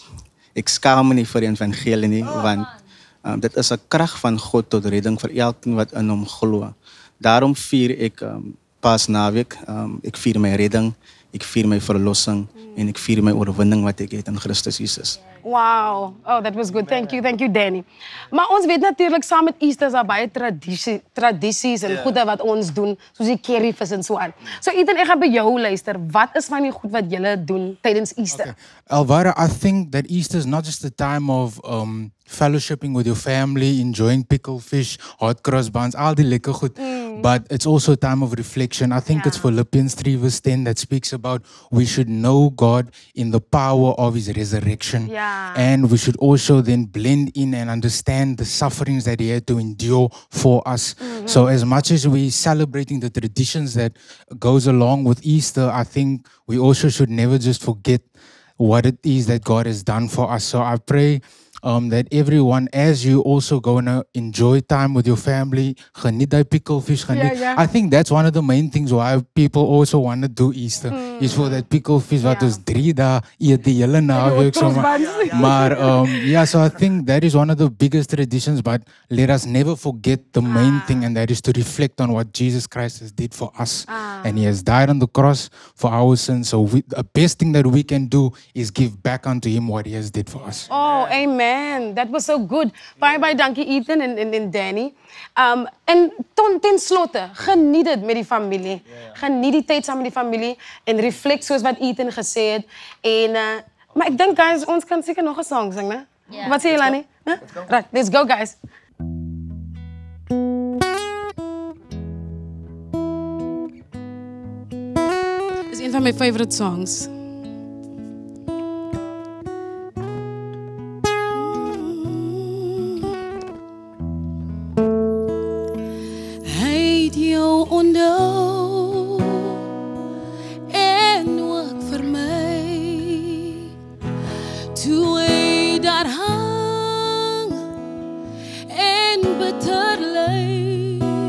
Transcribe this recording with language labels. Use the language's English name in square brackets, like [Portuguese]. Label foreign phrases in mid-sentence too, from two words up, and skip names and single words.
[Afrikaans] ek skaam my nie vir die evangelie nie, want dit is 'n krag van God tot redding vir elkeen wat in hom glo. Daarom vier ek Paasnaweek, ek vier my redding, ek vier my verlossing en ek vier my oorwinning wat ek het in Christus Jesus. [English] Wow. Oh, that was good. Thank you, Danny. [Afrikaans] Maar ons weet natuurlijk, saam met Easter is daar baie tradisies en goede wat ons doen, soos die curryvis en so aan. So Ethan, ek gaan by jou luister. Wat is van die goed wat julle doen tydens Easter? [English] Okay. Elvira, I think that Easter is not just a time of fellowshipping with your family, enjoying pickled fish, hot cross buns, [Afrikaans] al die lekker goed. [English] but it's also a time of reflection. I think it's Philippians 3 verse 10 that speaks about we should know God in the power of His resurrection. Yeah. And we should also then blend in and understand the sufferings that He had to endure for us. So as much as we're celebrating the traditions that goes along with Easter, I think we also should never just forget what it is that God has done for us. So I pray that everyone, as you also gonna enjoy time with your family, [Afrikaans] geniet die pickelfish, geniet. [English] Yeah. I think that's one of the main things why people also want to do Easter, is for that pickelfish [Afrikaans] wat ons 3 dae eet die hele naweek sommer. [English] Maar yeah, so I think that is one of the biggest traditions, but let us never forget the main thing, and that is to reflect on what Jesus Christ has did for us. And He has died on the cross for our sins. So the best thing that we can do is give back unto Him what He has did for us. Oh, amen. That was so good. [Afrikaans] Baie dankie Ethan en Danny. En ten slotte, geniet dit met die familie. Geniet die tyd saam met die familie en reflect soos wat Ethan gesê het. En maar ek dink guys, ons kan seker nog 'n song sing, né? Wat sê julle nie? [English] Right, let's go guys. [Afrikaans] Dis een van my [English] favorite songs. [Afrikaans] Onthou en ook vir my toe hy daar hang en bitter ly